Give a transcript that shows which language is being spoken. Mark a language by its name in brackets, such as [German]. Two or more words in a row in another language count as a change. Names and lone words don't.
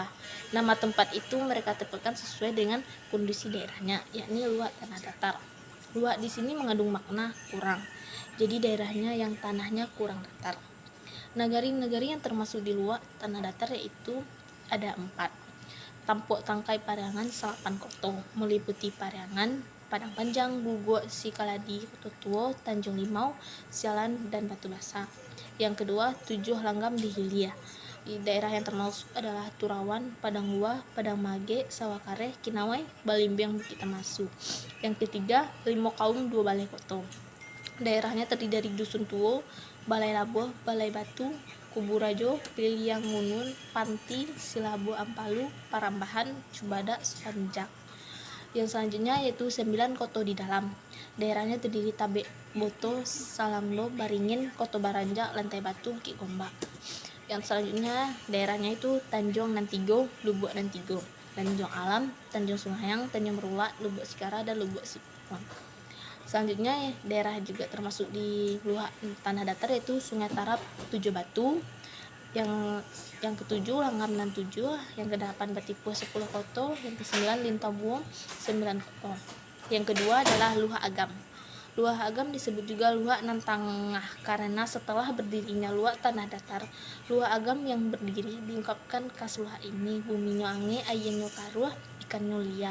[Indonesian] Nama tempat itu mereka tetapkan sesuai dengan kondisi daerahnya, yakni Luak tanah datar. Luak di sini mengandung makna kurang, jadi daerahnya yang tanahnya kurang datar. Nagari-nagari yang termasuk di Luak tanah datar yaitu ada 4. Tampuk Tangkai Pariangan Salapan Koto, meliputi Pariangan, Padang Panjang, Gugo, Sikaladi, Koto Tuo, Tanjung Limau, Sialan, dan Batu Basa. Yang kedua, 7 Langgam di Hilia. Di daerah yang termasuk adalah Turawan, Padang Luah, Padang Mage, Sawakare, Kinawai, Balimbiang, Bukit Tamasu. Yang ketiga, 5 Kaum 2 Balai Koto. Daerahnya terdiri dari Dusun Tuo, Balai Labuh, Balai Batu, Kuburajo, Piliang Ngunun, Panti, Silabu Ampalu, Parambahan, Cubada, Sanjak. Yang selanjutnya yaitu 9 Koto di dalam. Daerahnya terdiri Tabe Boto, Salamlo, Baringin, Koto Baranja, Lantai Batu, Bukit Gombak. Yang selanjutnya daerahnya itu Tanjung Nantigo, Lubuk Nantigo, Tanjung Alam, Tanjung Sunghayang, Tanjung Merula, Lubuk Sikara, dan Lubuk Sipon. Selanjutnya daerah juga termasuk di Luak tanah datar yaitu Sungai Tarap, 7 Batu. Yang ke-7 Langgam dan 7, yang ke-8 Batipuh 10 Koto, yang ke-9 Lintabuong 9 Koto. Yang kedua adalah Luha Agam. Luha Agam disebut juga Luha Nantangah karena setelah berdirinya Luak tanah datar, Luha Agam yang berdiri diungkapkan khas Luha ini [Minangkabau] buminya ange, ayenyo karuah, ikannya lia.